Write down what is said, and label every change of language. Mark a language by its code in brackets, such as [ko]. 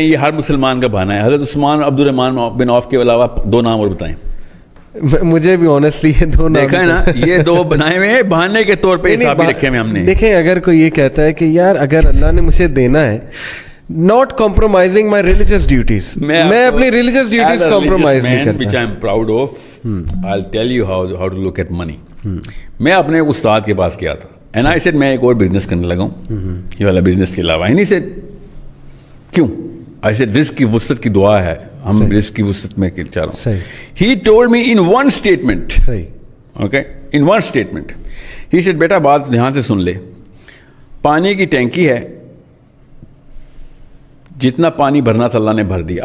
[ur] یہ ہر مسلمان کا بہانہ ہے. حضرت عثمان عبد الرحمن بن عوف کے علاوہ دو نام اور بتائیں. مجھے بھی آنیسٹلی یہ دو نام دیکھا ہے نا، یہ دو بنائے ہوئے ہیں بہانے کے طور پہ حساب بھی رکھے ہوئے ہم نے. دیکھیں اگر کوئی یہ کہتا ہے کہ یار اگر اللہ نے مجھے دینا ہے [en] not compromising my religious duties, [ur] میں اپنی religious duties compromise نہیں کرتا. [en] which I am proud of. I'll tell you how to look at money. [ur] میں اپنے استاد کے پاس گیا تھا [en] and I said [ur] میں ایک اور بزنس کرنے لگا ہوں یہ والا بزنس کے علاوہ. [en] and he said [ur] کیوں؟ [en] I said [ur] رزق کی وسعت کی دعا ہے، ہم رزق کی وسعت میں چاہ رہا ہوں. [en] He told me in one statement, okay, in one statement he said [ur] بیٹا بات دھیان سے سن لے، پانی کی ٹینکی ہے، جتنا پانی بھرنا تھا اللہ نے بھر دیا.